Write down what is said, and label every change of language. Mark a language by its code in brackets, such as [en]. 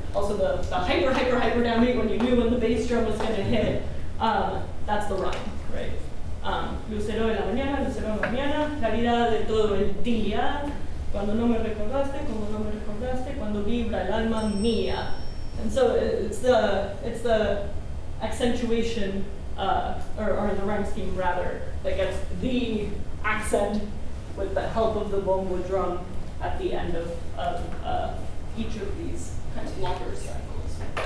[en] Also the hyper downbeat when you knew when the bass drum was going to hit. That's the rhyme, right? [es] Lucero de la mañana, lucero de la mañana, claridad de todo el día, cuando no me recordaste, como no me recordaste, cuando vibra el alma mía. [en] And so it's the accentuation, or the rhyme scheme rather, that gets the accent with the help of the bongo drum at the end of each of these kind of longer cycles.